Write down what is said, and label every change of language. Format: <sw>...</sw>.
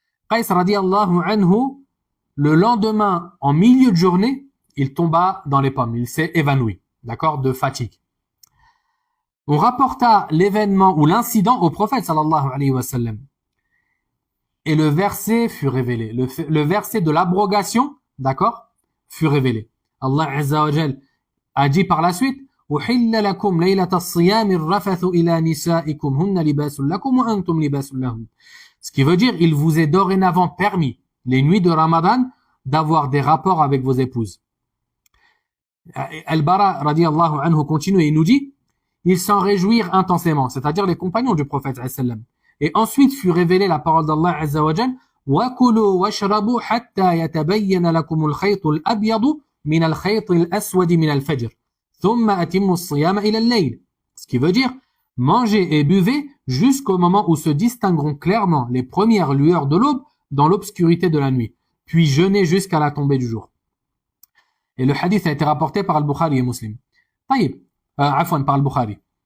<fr>Qais radiyallahu anhu, le lendemain, en milieu de journée, il tomba dans les pommes, il s'est évanoui, d'accord, de fatigue. On rapporta l'événement ou l'incident au prophète sallallahu alayhi wa sallam. Et le verset fut révélé, le verset de l'abrogation, d'accord, fut révélé.</fr> <ar>Allah azza wa jal</ar> <fr>a dit par la suite,</fr> <ar>أحل لكم ليلة الصيام الرفث إلى نسائكم هن لباس لكم وأنتم لباس لهم.</ar> <fr>Ce qui veut dire, il vous est dorénavant permis, les nuits de Ramadan, d'avoir des rapports avec vos épouses. Al-Bara radiyallahu anhu continue et il nous dit, ils s'en réjouirent intensément, c'est-à-dire les compagnons du prophète sallam. Et ensuite fut révélée la parole d'Allah azza wa jal,</fr> <ar>وَكُلُوا وَاشْرَبُوا حَتَّى يَتَبَيَّنَ لَكُمُ الْخَيْطُ الْأَبْيَضُ مِنَ الْخَيْطِ الْأَسْوَدِ مِنَ الْفَجْرِ.</ar> <fr>Ce qui veut dire, mangez et buvez jusqu'au moment où se distingueront clairement les premières lueurs de l'aube dans l'obscurité de la nuit, puis jeûnez jusqu'à la tombée du jour. Et le hadith a été rapporté par Al-Bukhari et Muslim. Par Al-Bukhari.</fr>